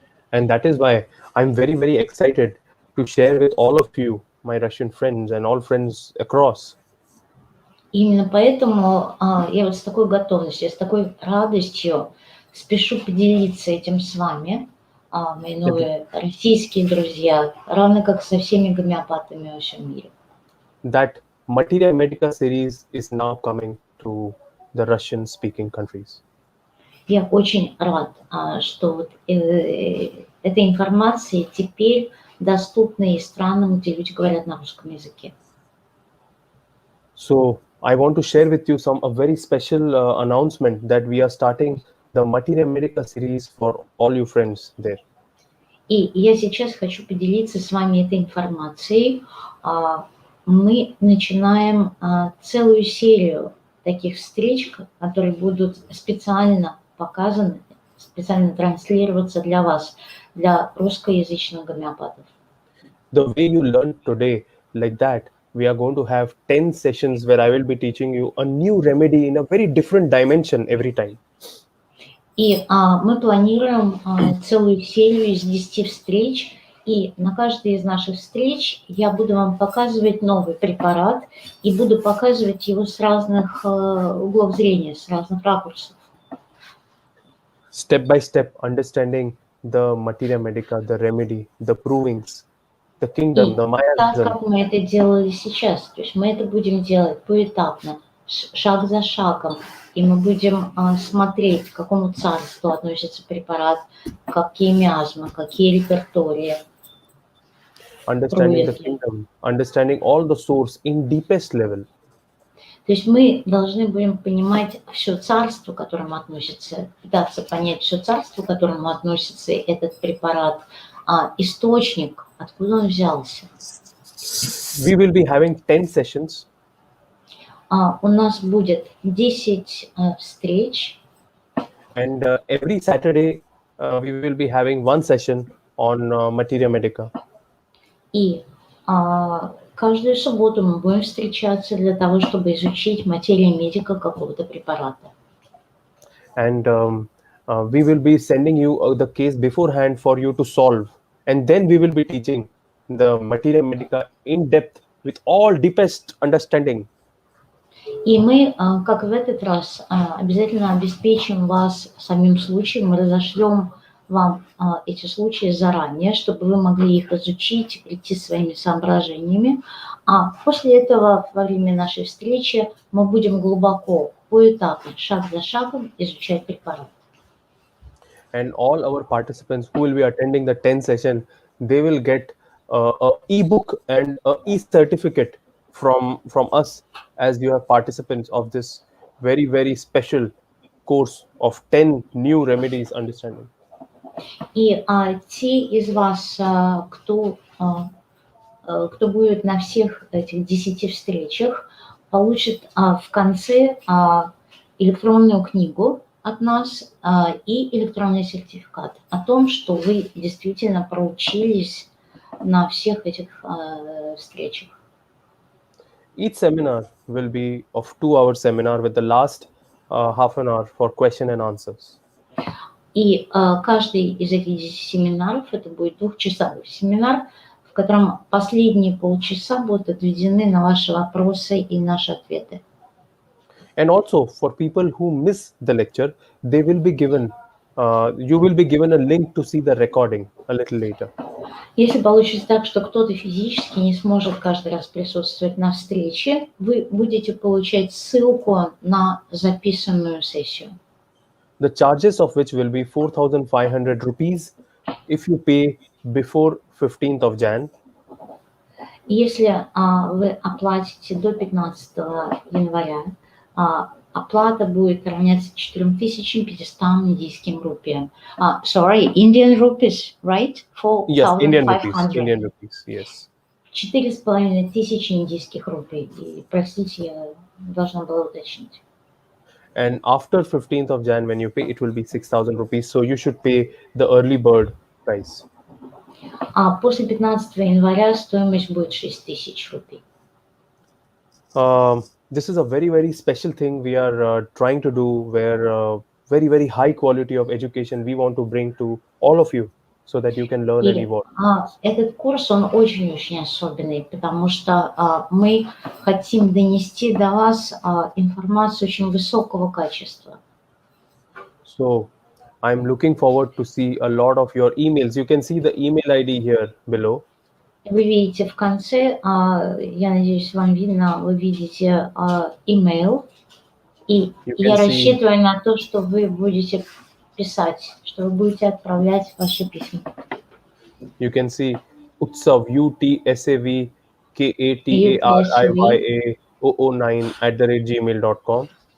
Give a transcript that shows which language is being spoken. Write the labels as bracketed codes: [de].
[en] And that is why I'm very, very excited to share with all of you, my Russian friends and all friends across, [ru] И именно поэтому я вот с такой готовностью, с такой радостью спешу поделиться этим с вами, мои новые российские друзья, равно как со всеми гомеопатами во всем мире. [en] that materia medica series is now coming to the Russian-speaking countries. [ru] Я очень рад, что вот эта информация теперь доступна и странам, где люди говорят на русском языке. [en] So I want to share with you a very special announcement that we are starting the materia medica series for all you friends there. [ru] И я сейчас хочу поделиться с вами этой информацией. Мы начинаем целую серию таких встреч, которые будут специально показаны, специально транслироваться для вас, для русскоязычных гомеопатов. [en] The way you learned today, like that, we are going to have 10 sessions where I will be teaching you a new remedy in a very different dimension every time. [ru] И мы планируем целую серию из 10 встреч И на каждой из наших встреч я буду вам показывать новый препарат и буду показывать его с разных углов зрения, с разных ракурсов. [en] Step by step, understanding the materia medica, the remedy, the provings, the kingdom, [ru] И [en] the [ru] так, [en] miasm. [ru] как мы это делали сейчас, то есть мы это будем делать поэтапно, шаг за шагом, и мы будем смотреть, к какому царству относится препарат, какие миазмы, какие реперттории. [en] Understanding the [ru] Проверки. [en] kingdom, understanding all the source in deepest level. [ru] То есть мы должны будем понимать все царство, к которому относится, пытаться понять все царство, к которому относится этот препарат, источник, откуда он взялся. [en] We will be having 10 sessions, [ru] У нас будет 10 встреч, [en] and every Saturday we will be having one session on materia medica. [ru] и каждую субботу мы будем встречаться для того, чтобы изучить материю медика какого-то препарата. [en] And we will be sending you the case beforehand for you to solve, and then we will be teaching the materia medica in depth with all deepest understanding. [ru] И мы, как в этот раз, обязательно обеспечим вас самим случаем, мы разошлем вам эти случаи заранее, чтобы вы могли их изучить, прийти своими соображениями. А после этого, во время нашей встречи, мы будем глубоко, поэтапно, шаг за шагом изучать препарат. [en] And all our participants who will be attending the 10 session, they will get a ebook and a e-certificate from us, as you are participants of this very, very special course of 10 new remedies understanding. [ru] И те из вас, кто будет на всех этих 10 встречах, получат в конце электронную книгу от нас и электронный сертификат о том, что вы действительно проучились на всех этих встречах. [en] Each seminar will be of 2-hour seminar with the last half an hour for question and answers. [ru] И каждый из этих 10 семинаров, это будет 2-часовой семинар, в котором последние полчаса будут отведены на ваши вопросы и наши ответы. [en] And also for people who miss the lecture, they will be given, you will be given a link to see the recording a little later. [ru] Если получится так, что кто-то физически не сможет каждый раз присутствовать на встрече, вы будете получать ссылку на записанную сессию. [en] The charges of which will be 4,500 rupees if you pay before 15th of Jan. [ru] Если вы оплатите до 15 января, оплата будет равняться 4500 индийским рупиям. [en] Sorry, Indian rupees, right? Yes, Indian 4,500. rupees, yes. [ru] 4500 индийских рупий. И, простите, я должна была уточнить. [en] And after 15th of Jan, when you pay, it will be 6,000 rupees. So you should pay the early bird price. [ru] После 15 января стоимость будет 6000 рупий. [en] This is a very, very special thing we are trying to do, where very, very high quality of education we want to bring to all of you so that you can learn and [ru] И [en] evolve. [ru] этот курс, он очень-очень особенный, потому что мы хотим донести до вас информацию очень высокого качества. [en] So I'm looking forward to see a lot of your emails. You can see the email ID here below. [ru] Вы видите в конце, я надеюсь, вам видно, вы видите email, и [en] You [ru] я [en] can see- [ru] рассчитываю на то, что вы будете писать, что вы будете отправлять ваши письма. [en] You can see Utsav, UTSAVKATRIYA009